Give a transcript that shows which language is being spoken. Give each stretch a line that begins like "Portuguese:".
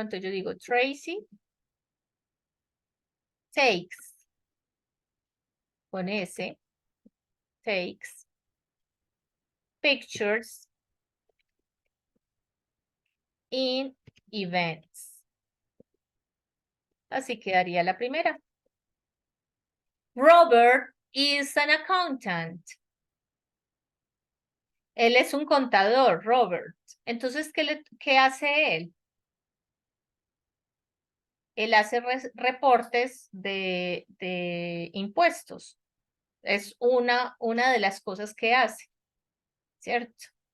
Spanish: Entonces yo digo
English: Tracy takes,
Spanish: con S,
English: takes pictures in events.
Spanish: Así quedaría la primera.
English: Robert is an accountant.
Spanish: Él es un contador, Robert. Entonces, ¿qué hace él? Él hace reportes de impuestos. Es una de las cosas que hace, ¿cierto?